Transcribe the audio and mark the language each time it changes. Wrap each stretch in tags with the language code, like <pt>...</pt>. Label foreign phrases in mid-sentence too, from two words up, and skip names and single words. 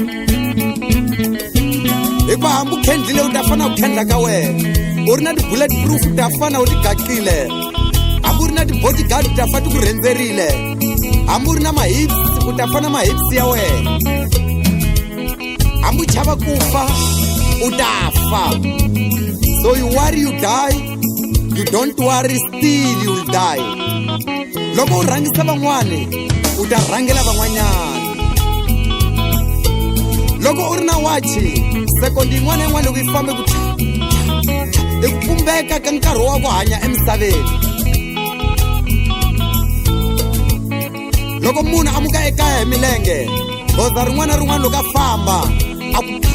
<ts>hikuva hambi u khendlile u ta fana u khendla ka wena u ri na ti-bullet proof u ta fana u ti gaqile hambi u ri na ti-bodyguard u ta fa ti ku rhendzerile hambi u ri na mahips u ta fana mahips ya wena hambi u chava ku fa u ta fa</ts> <en>so you worry you die you don't worry still you'll die</en> <ts>loko u rhangisa van'wani u ta rhangela van'wanyana loko u ri na wachi sekondi yin'wana yin'wana loko yi fambe ku i ku pumbeka ka nkarhi wa ku hanya emisaveni loko munhu a muka ekaya hi milenge goza rin'wana na rin'wana loko a famba a ku</ts>